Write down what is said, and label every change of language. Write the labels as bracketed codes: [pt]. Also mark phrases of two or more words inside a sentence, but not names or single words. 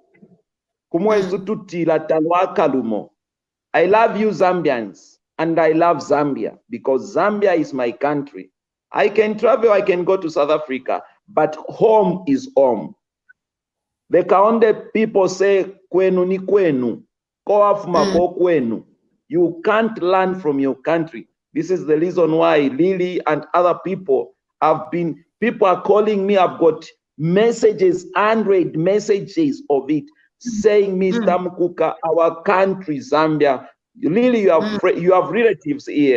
[en] I love you, Zambians, and I love Zambia because Zambia is my country. I can travel, I can go to South Africa, but home is home. The Kaonde people say, [kqn] kwenu ni kwenu, koafuma ko kwenu. [en] You can't learn from your country. This is the reason why Lily and other people people are calling me. I've got messages, 100 messages of it, saying, Mr. Mukuka, our country, Zambia, Lily, you have relatives here.